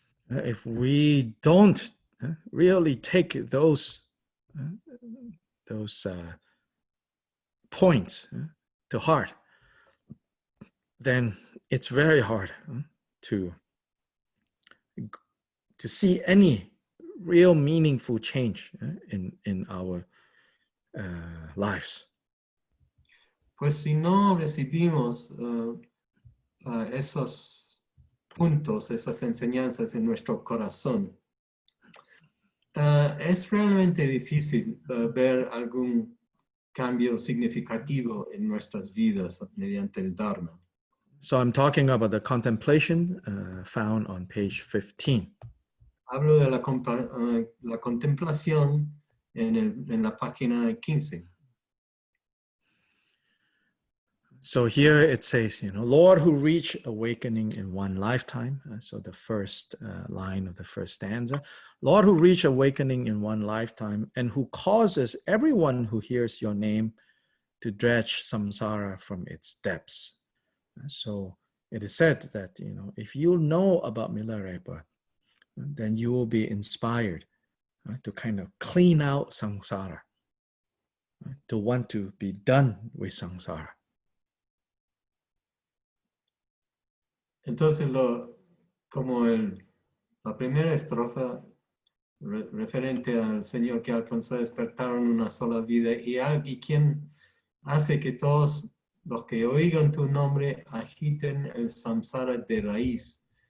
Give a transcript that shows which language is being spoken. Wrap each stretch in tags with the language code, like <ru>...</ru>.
<en>If we don't really take those points to heart, then it's very hard to see any real meaningful change in our lives.</en> <es>Pues si no recibimos esos puntos, esas enseñanzas en nuestro corazón, es realmente difícil ver algún cambio significativo en nuestras vidas mediante el Dharma.</es> <en>So I'm talking about the contemplation found on page 15.</en> <es>Hablo de la contemplación en la página 15.</es> <en>So here it says, Lord who reached awakening in one lifetime. So the first line of the first stanza. Lord who reached awakening in one lifetime and who causes everyone who hears your name to dredge samsara from its depths. So it is said that, if you know about Milarepa, then you will be inspired to kind of clean out samsara, to want to be done with samsara.</en> <es>Entonces, como la primera estrofa referente al Señor que alcanzó a despertar en una sola vida y quien hace que todos los que oigan tu nombre agiten el samsara de raíz.</es>